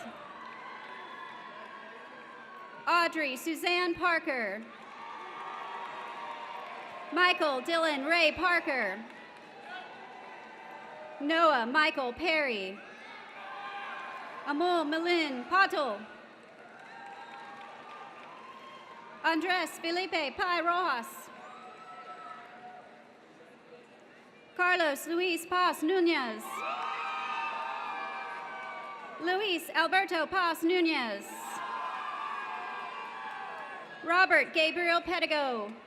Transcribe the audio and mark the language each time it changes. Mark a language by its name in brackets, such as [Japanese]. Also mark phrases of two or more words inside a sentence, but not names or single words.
[English] Audrey Suzanne Parker. Michael Dylan Ray Parker. Noah Michael Perry. Amol Melin Patel. Andres Felipe Pai Rojas. Carlos Luis Paz Nunez. Luis Alberto Paz Nunez. Robert Gabriel Pedigo.